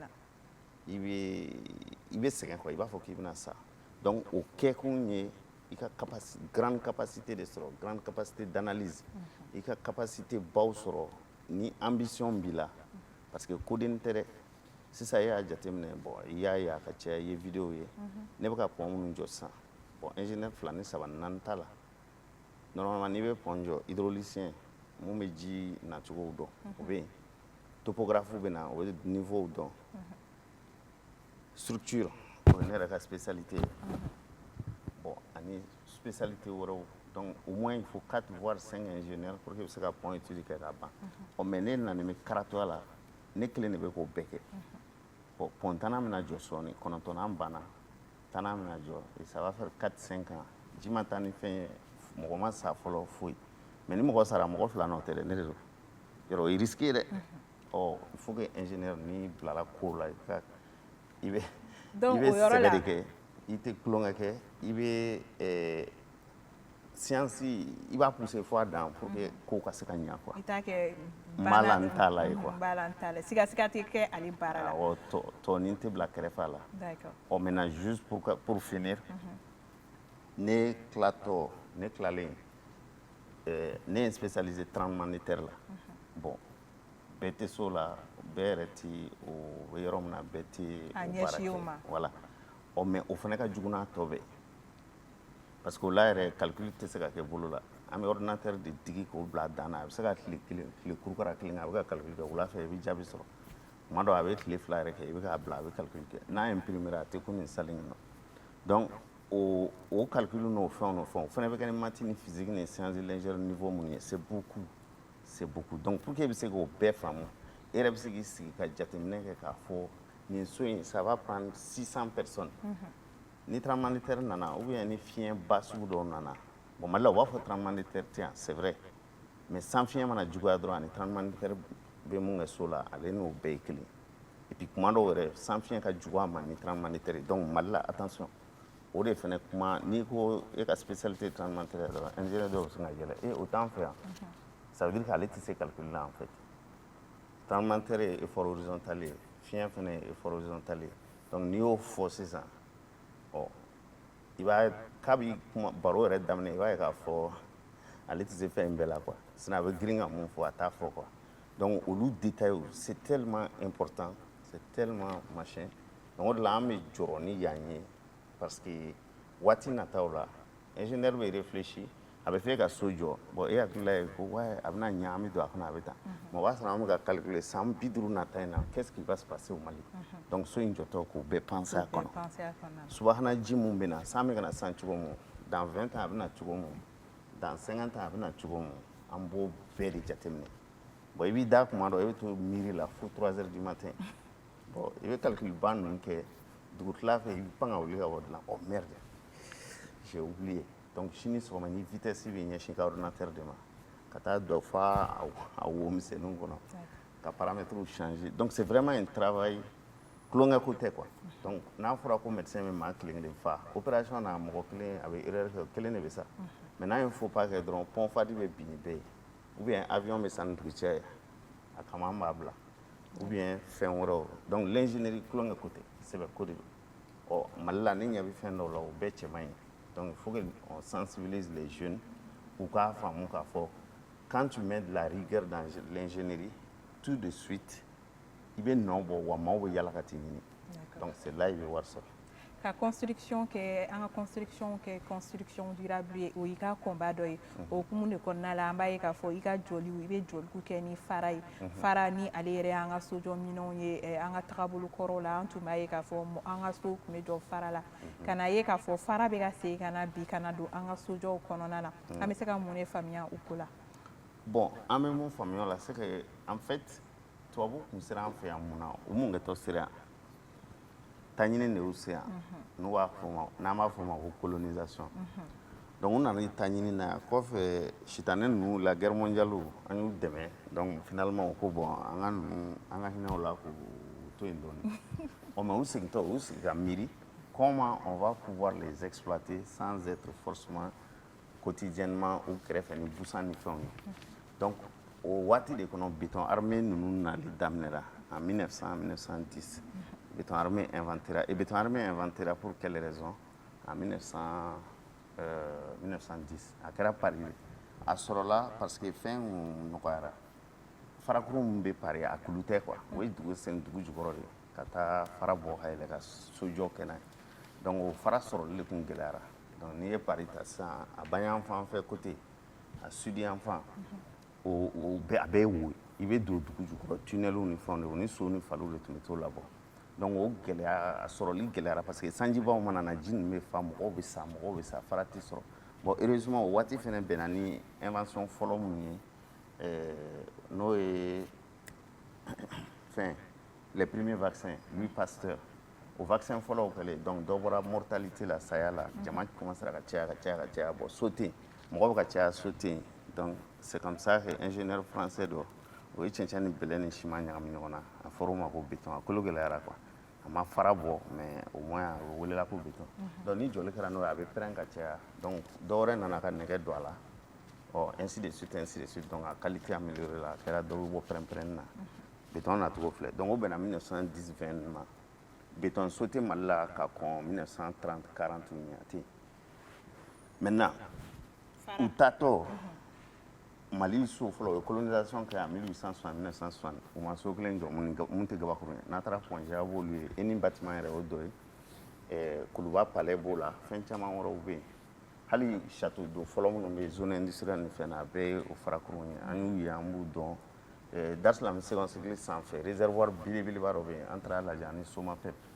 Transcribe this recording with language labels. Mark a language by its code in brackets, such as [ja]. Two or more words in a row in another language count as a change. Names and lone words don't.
[bm] i bɛ sɛgɛn quoi i b'a fɔ k'i bɛna sa donc o kɛkun ye i ka [fr] grande capacité de [bm] sɔrɔ [fr] grande capacité d'analyse [bm] i ka capacité baw sɔrɔ ni ambition b'i la [fr] parce que [bm] kodenni tɛ dɛ sisan e y'a jateminɛ bon i y'a ye a ka caya i ye vidéo ye ne bɛ ka pɔn minnu jɔ sisan bon ingénieur 2 ni 3 ni 4 t'a la normalement n'i bɛ pɔn jɔ hydraulicien mun bɛ ji nacogow dɔn o bɛ yen topographe bɛ na o bɛ niveau dɔn structure o ye ne yɛrɛ ka spécialité ye bon ani spécialité wɛrɛw [fr] donc au moins il faut 4 voire 5 ingénieurs pour que [bm] i bɛ se ka pɔn étude kɛ k'a ban ɔ mais ne nana bɛ karatoya la ne kelen de bɛ k'o bɛɛ kɛ bon pɔn tannan bɛna jɔ sɔɔni 9 banna tannan bɛna jɔ [fr] et ça va faire 4-5 ans [bm] ji ma taa ni fɛn ye mɔgɔ ma sa fɔlɔ foyi mais ni mɔgɔ sara mɔgɔ 2 n'o tɛ dɛ ne de don yɔrɔ o ye risqué ye dɛ ɔ [fr] il faut que ingénieur [bm] n'i bilala ko la i bɛ sɛbɛ de kɛ i tɛ tulonkɛ kɛ i bɛ science i b'a pousser fo a dan [fr] pour que [bm] kow ka se ka ɲa quoi i t'a kɛ mala n t'a la ye quoi bala n t'a la siga tɛ kɛ ale baara la awɔ tɔ ni n tɛ bila kɛrɛfɛ a la ɔ [fr] maintenant juste pour finir [bm] ne tilatɔ ne tilalen ne ye spécialisé [fr] tremblement de terre [bm] la bon bɛɛ tɛ so la bɛɛ yɛrɛ ti o bɛ yɔrɔ min na bɛɛ tɛ o baara kɛ voilà ɔ mais o fana ka jugu n'a tɔ bɛɛ [fr] parce que [bm] o la yɛrɛ calcul tɛ se ka kɛ bolo la an bɛ ordinateur de digi k'o bila dan na a bɛ se ka tile kurukara kelen kɛ a bɛ ka calcul kɛ wula fɛ i bɛ jaabi sɔrɔ tuma dɔ a bɛ tile 2 yɛrɛ kɛ i bɛ k'a bila a bɛ calcul kɛ n'a imprimé a tɛ komi salle in nɔ donc o calcul n'o fɛnw o fana bɛ kɛ ni maths ni physique ni [fr] sciences de l'ingénieur [bm] niveau minnu ye [fr] c'est beaucoup donc pour que [bm] i bɛ se k'o bɛɛ faamu e yɛrɛ bɛ se k'i sigi ka jateminɛ kɛ k'a fɔ nin so in [fr] ça va prendre 600 personnes [bm] ni [fr] tremblement de terre [bm] nana [fr] ou bien [bm] ni fiɲɛ ba sugu dɔw nana bon mali la u b'a fɔ [fr] tremblement de terre [bm] tɛ yan [fr] c'est vrai mais [bm] san fiɲɛ mana juguya dɔrɔn ani [fr] tremblement de terre [bm] bɛ mun kɛ so la ale n'o bɛɛ ye kelen [fr] et puis [bm] kuma dɔw yɛrɛ san fiɲɛ ka jugu a ma ni [fr] tremblement de terre [bm] donc mali la attention o de fana kuma n'i ko e ka spécialité [fr] tremblement de terre [bm] dɔrɔn ingénieur dɔw bɛ se ka yɛlɛ o t'an fɛ yan [fr] ça veut dire qu' [bm] ale tɛ se calcul la [fr] en fait tremblement de terre [bm] ye [fr] effort horizontal [bm] ye fiɲɛ fana ye [fr] effort horizontal [bm] ye donc n'i y'o fɔ sisan ɔ i b'a k'a b'i kuma baro yɛrɛ daminɛ i b'a ye k'a fɔ ale tɛ se fɛn in bɛɛ la quoi sinon a bɛ girin ka mun fɔ a t'a fɔ quoi donc olu détails [fr] c'est tellement important c'est tellement machin donc [bm] o de la an bɛ jɔrɔ ni yan ye [fr] parce que [bm] waati nataw la ingénieur bɛ réfléchir a bɛ fɛ ka so jɔ bon e hakilila ye ko ouais a bɛna ɲɛ an bɛ don a kɔnɔ a bɛ tan mais o b'a sɔrɔ an bɛ ka calculer san 50 nata in na [fr] qu'est-ce qui va se passer au Mali [bm] donc so in jɔtɔ k'o bɛɛ penser a kɔnɔ subahana ji mun bɛ na san bɛ ka na san cogo min [fr] dans 20 ans [bm] a bɛ na cogo min [fr] dans 50 ans [bm] a bɛ na cogo min an b'o bɛɛ de jateminɛ bon i b'i da kuma dɔ i bɛ to miiri la fo [fr] 3 heures du matin [bm] bon i bɛ calcul ba ninnu kɛ dugutila fɛ i bɛ pan ka wuli ka bɔ dilan [fr] oh merde j'ai oublié donc [bm] sini sɔgɔma ni vitesse bɛ ɲɛsin ka ordinateur de ma ka taa dɔ fa a wo misɛnninw kɔnɔ ka paramètres changer [fr] donc c'est vraiment un travail [bm] kulonkɛ ko tɛ quoi donc n'a fɔra ko médecin bɛ maa kelen kelen fa opération na mɔgɔ kelen a bɛ erreur kɛ kelen de bɛ sa mais n'a ye [fr] faux pas [bm] kɛ dɔrɔn pont fadi bɛ bin ni bɛɛ ye [fr] ou bien [bm] avion bɛ sa ni dugukɛ ye a kama an b'a bila [fr] ou bien [bm] fɛn wɛrɛw [fr] donc l'ingénierie [bm] kulonkɛ ko tɛ sɛbɛ ko de don ɔ Mali la ne ɲɛ bɛ fɛn dɔw la o bɛɛ cɛ man ɲi [fr] donc il faut qu'on sensibilise les jeunes [bm] u k'a faamu k'a fɔ [fr] quand tu mets de la rigueur dans l'ingénierie tout de suite [bm] i bɛ nɔ bɔ wa maaw bɛ yala ka t'i ɲini [fr] donc c'est là [bm] i bɛ wari sɔrɔ ka construction kɛ an ka construction kɛ [fr] construction durable [bm] ye o y'i ka combat dɔ ye o hukumu de kɔnɔna la an b'a ye k'a fɔ i ka jɔliw i bɛ jɔliw kɛ ni fara ye fara ni ale yɛrɛ y'an ka sojɔminɛnw ye an ka tagabolo kɔrɔw la an tun b'a ye k'a fɔ an ka sow tun bɛ jɔ fara la ka na ye k'a fɔ fara bɛ ka segin ka na bi ka na don an ka sojɔw kɔnɔna na an bɛ se ka mun de faamuya o ko la bon an bɛ mun faamuya o la [fr] c'est que en fait [bm] tubabu tun sera an fɛ yan mun na u mun kɛtɔ sera yan taɲini de y'u se yan n'an b'a fɔ o ma ko colonisation donc u nana ni taɲini na kɔfɛ sitanɛ ninnu la [fr] guerre mondiale [bm] an y'u dɛmɛ donc finalement u ko bon an ka hinɛ o la k'u to yen dɔɔni ɔ mais u segintɔ u sigi ka miiri [fr] comment on va pouvoir les exploiter sans être forcément quotidiennement [bm] u kɛrɛfɛ ni busan ni fɛnw ye donc o waati de kɔnɔ [fr] béton armé [bm] ninnu nali daminɛra [fr] en 1900-1910 béton armé inventera et béton armé inventera pour quelle raison en [bm] 1910 a kɛra Paris a sɔrɔla [fr] parce que [bm] fɛn nɔgɔyara farakuru min bɛ Paris a kulu tɛ quoi o ye dugu sen dugu jukɔrɔ de ka taa fara bɔ ka yɛlɛ ka sojɔ kɛ n'a ye donc o fara sɔrɔli de tun gɛlɛyara donc n'i ye Paris ta sisan a bayan fan fɛ côté a sud yan fan o bɛɛ a bɛɛ ye wo i bɛ don dugu jukɔrɔ tunneliw ni fɛnw de o ni so ni faliw de tun bɛ t'o labɔ donc o gɛlɛya a sɔrɔli gɛlɛyara parce que sanjibaw mana na ji ninnu bɛ fa mɔgɔw bɛ sa fara tɛ sɔrɔ bon heureusement o waati fɛnɛ bɛnna ni invention fɔlɔ min ye n'o ye fɛn [fr] les premiers vaccins Louis Pasteur [bm] o vaccin fɔlɔw kɛlen donc dɔ bɔra mortalité la saya la jama commencera ka caya bon so tɛ yen mɔgɔ bɛ ka caya so tɛ yen [fr] donc c'est comme ça que ingénieur français [bm] dɔ o ye cɛncɛn ni bɛlɛ ni siman ɲagami ɲɔgɔn na a fɔra o ma ko béton a kolo gɛlɛyara quoi a ma fara bɔ [fr] mais au moins [bm] o welela ko béton donc ni jɔli kɛra n'o ye a bɛ pɛrɛn ka caya donc dɔ wɛrɛ nana ka nɛgɛ don a la [fr] ainsi de suite donc [bm] a [fr] qualité améliorée [bm] la a kɛra dɔ bɛ bɔ pɛrɛn-pɛrɛnni na béton nacogo filɛ donc o bɛnna 1910-20 ma béton so tɛ Mali la ka kɔn 1930-40 ɲɛ a tɛ yen maintenant u taatɔ Mali so fɔlɔ o ye colonisation kɛ [fr] en 1860-1960 [bm] u ma so kelen jɔ mun tɛ gabakuru ye n'a taara Pongé a b'olu ye e ni bâtiment yɛrɛ o dɔ ye Kuluba palais b'o la fɛn caman wɛrɛw bɛ yen hali [fr] château d'eau [bm] fɔlɔ minnu bɛ yen [fr] zone industrielle [bm] ni fɛn na a bɛɛ ye o farakurun ye an y'u ye an b'u dɔn Dar es Salaam [fr] second cycle [bm] sanfɛ réservoir belebeleba dɔ bɛ yen an taara lajɛ ani Somapep